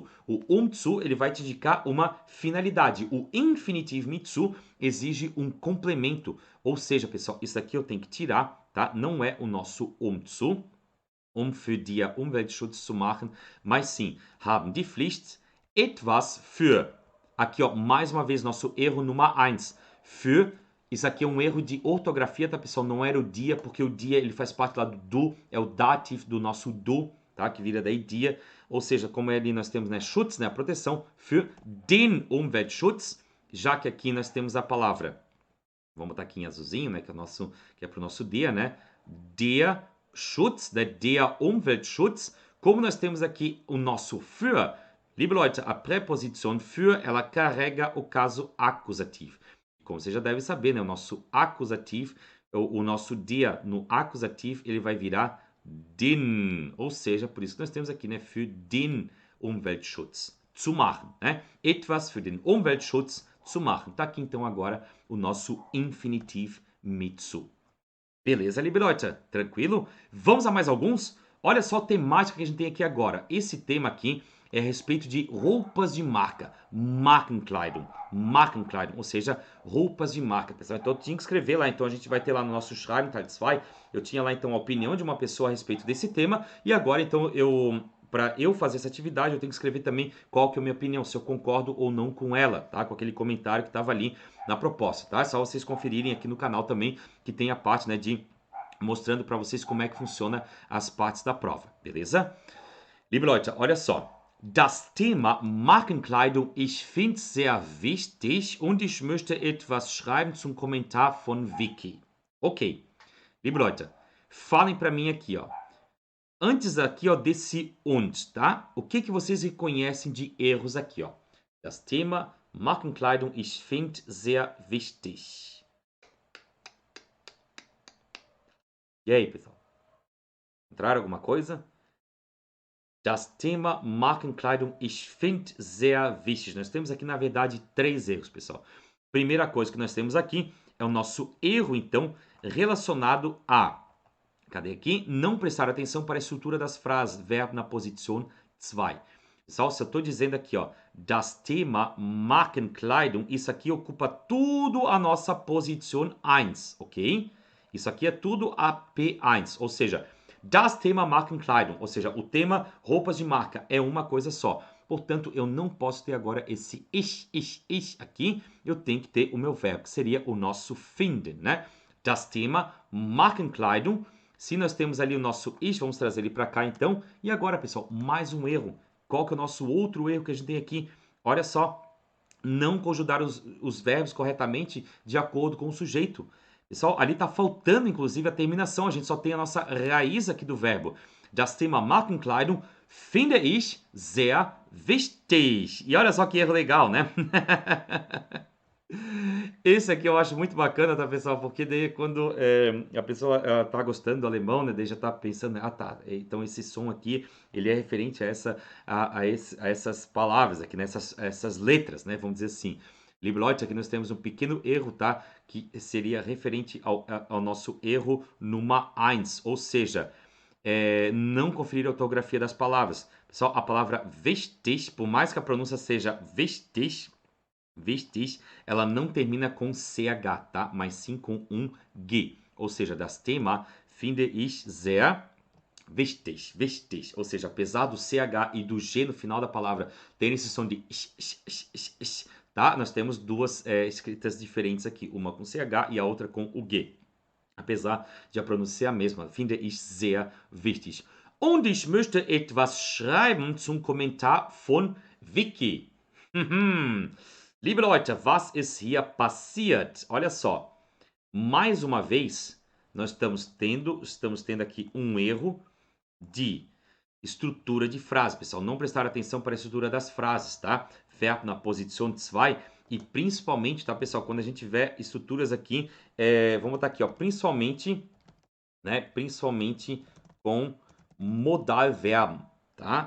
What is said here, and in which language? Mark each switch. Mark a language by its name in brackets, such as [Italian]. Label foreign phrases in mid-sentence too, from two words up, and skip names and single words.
[Portuguese] O zu, ele vai te indicar uma finalidade. O infinitivo [German] mit zu [Portuguese] exige um complemento. Ou seja, pessoal, isso aqui eu tenho que tirar, tá? Não é o nosso zu, [German] für den Umweltschutz zu machen, [Portuguese] mas sim, [German] haben die Pflicht, etwas für. [Portuguese] Aqui, ó, mais uma vez, nosso erro número 1. Für. Isso aqui é um erro de ortografia, tá, pessoal? Não era o dia, porque o dia ele faz parte lá do, é o dativo do nosso do, tá? Que vira daí dia, ou seja, como ali nós temos, né, Schutz, né, a proteção, [German] für den Umweltschutz, [Portuguese] já que aqui nós temos a palavra, vamos botar aqui em azulzinho, né, que é para o nosso dia, né, [German] der Schutz, der Umweltschutz, [Portuguese] como nós temos aqui o nosso für, [German] liebe Leute, [Portuguese] a preposição für, ela carrega o caso acusativo. Como você já deve saber, né, o nosso acusativo, o nosso der no acusativo, ele vai virar den, ou seja, por isso que nós temos aqui, né, [German] für den Umweltschutz zu machen, né? Etwas für den Umweltschutz zu machen. [Portuguese] Tá aqui então agora o nosso infinitivo [German] mit zu. Beleza, liebe Leute? [Portuguese] Tranquilo? Vamos a mais alguns? Olha só a temática que a gente tem aqui agora. Esse tema aqui é a respeito de roupas de marca, Markenkleidung, ou seja, roupas de marca, pessoal. Então eu tinha que escrever lá, então a gente vai ter lá no nosso [German] Schreiben Teil 2, [Portuguese] eu tinha lá então a opinião de uma pessoa a respeito desse tema, e agora então para eu fazer essa atividade, eu tenho que escrever também qual que é a minha opinião, se eu concordo ou não com ela, tá? Com aquele comentário que estava ali na proposta, tá? É só vocês conferirem aqui no canal também, que tem a parte, né, de mostrando para vocês como é que funciona as partes da prova, beleza? [German] Liebe Leute, [Portuguese] olha só. [German] Das Thema Markenkleidung, ich finde es sehr wichtig und ich möchte etwas schreiben zum Kommentar von Vicky. Ok. Liebe Leute, [Portuguese] falem para mim aqui, ó. Antes aqui, ó, desse und, tá? O que vocês reconhecem de erros aqui, ó? [German] Das Thema Markenkleidung, ich finde sehr wichtig. [Portuguese] E aí, pessoal? Encontraram alguma coisa? [German] Das Thema Markenkleidung, ich finde sehr wichtig. [Portuguese] Nós temos aqui, na verdade, 3 erros, pessoal. Primeira coisa que nós temos aqui é o nosso erro, então, relacionado a... Cadê aqui? Não prestar atenção para a estrutura das frases, verbo na posição 2. Pessoal, se eu estou dizendo aqui, ó, [German] das Thema Markenkleidung, [Portuguese] isso aqui ocupa tudo a nossa posição 1, ok? Isso aqui é tudo a P1, ou seja... Das Thema Markenkleidung, ou seja, o tema roupas de marca é uma coisa só. Portanto, eu não posso ter agora esse ich aqui. Eu tenho que ter o meu verbo, que seria o nosso finden, né? [German] Das Thema Markenkleidung. [Portuguese] Se nós temos ali o nosso ich, vamos trazer ele para cá então. E agora, pessoal, mais um erro. Qual que é o nosso outro erro que a gente tem aqui? Olha só, não conjugar os verbos corretamente de acordo com o sujeito. Pessoal, ali está faltando, inclusive, a terminação. A gente só tem a nossa raiz aqui do verbo. [German] Das Thema Markenkleidung finde ich sehr wichtig. [Portuguese] E olha só que erro legal, né? Esse aqui eu acho muito bacana, tá, pessoal? Porque daí quando a pessoa tá gostando do alemão, né? Daí já tá pensando, ah, tá, então esse som aqui, ele é referente a essas palavras aqui, né? Essas letras, né? Vamos dizer assim. [German] Liebe Leute, [Portuguese] aqui nós temos um pequeno erro, tá? Que seria referente ao nosso erro número 1, ou seja, não conferir a ortografia das palavras. Pessoal, a palavra wichtig, por mais que a pronúncia seja wichtig, ela não termina com CH, tá? Mas sim com um G. Ou seja, [German] das Thema finde ich sehr wichtig, [Portuguese] ou seja, apesar do CH e do G no final da palavra terem esse som de tá? Nós temos duas escritas diferentes aqui, uma com CH e a outra com o G. Apesar de a pronúncia ser a mesma, [German] finde ich sehr wichtig. Und ich möchte etwas schreiben zum Kommentar von Vicky. Liebe Leute, was ist hier passiert? [Portuguese] Olha só, mais uma vez, nós estamos tendo aqui um erro de estrutura de frase, pessoal. Não prestar atenção para a estrutura das frases, tá? Verbo na posição 2 e principalmente, tá, pessoal? Quando a gente tiver estruturas aqui, vamos botar aqui, ó, principalmente com modal verbo, tá?